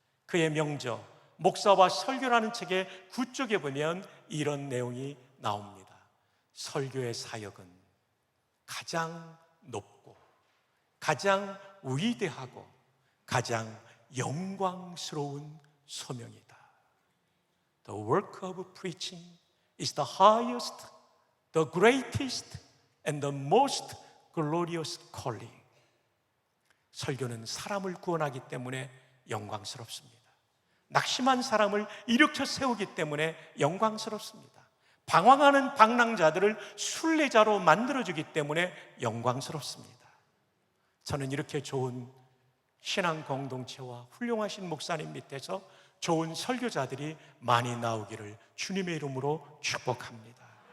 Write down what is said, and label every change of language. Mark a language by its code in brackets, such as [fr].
[ko] 그의 명저 목사와 설교라는 책의 구쪽에 보면 이런 내용이 나옵니다. 설교의 사역은 가장 높고 가장 위대하고 가장 영광스러운 소명이다. [en] The work of preaching is the highest, the greatest and the most glorious calling. [ko] 설교는 사람을 구원하기 때문에 영광스럽습니다. 낙심한 사람을 일으켜 세우기 때문에 영광스럽습니다. 방황하는 방랑자들을 순례자로 만들어주기 때문에 영광스럽습니다. 저는 이렇게 좋은 신앙 공동체와 훌륭하신 목사님 밑에서 좋은 설교자들이 많이 나오기를 주님의 이름으로 축복합니다.